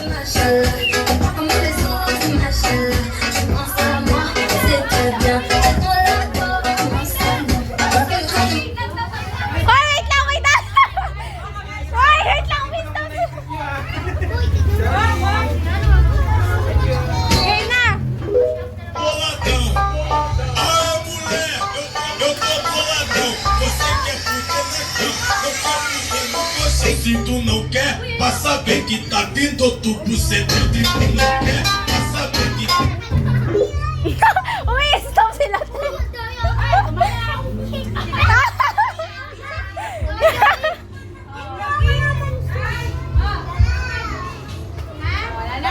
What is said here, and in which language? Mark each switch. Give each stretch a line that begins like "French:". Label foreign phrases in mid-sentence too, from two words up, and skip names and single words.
Filipino: Hoy, wait lang, wait lang! Hoy, wait lang, wait lang! Game na!
Portuguese: Boladão, ah mulher, eu tô boladão. Você quer fuder negão, eu quero fuder no você. Se tu não quer, pra saber que tá dentro do bucetão. Se tu não quer, pra saber que
Filipino: Uy, stop sila. Wala na?